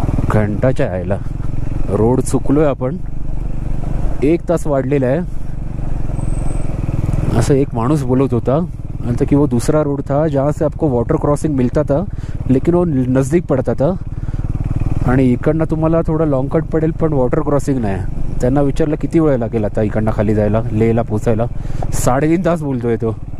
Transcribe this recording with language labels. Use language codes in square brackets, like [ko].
[mr] घंटाच्या यायला रोड चुकलोय आपण. 1 तास वाढलेला आहे असं एक माणूस बोलत होता. आणि [hi] कि वो दूसरा रोड था जहाँ से आपको वाटर क्रॉसिंग मिलता था लेकिन वो नज़दीक पड़ता था. [mr] आणि इकडनं तुम्हाला थोडं लॉंग कट पडेल पण वॉटर क्रॉसिंग नाही. त्यांना विचारलं किती वेळ लागेल आता इकडनं खाली जायला लेहला पोचायला. 3.5 तास बोलतोय तो.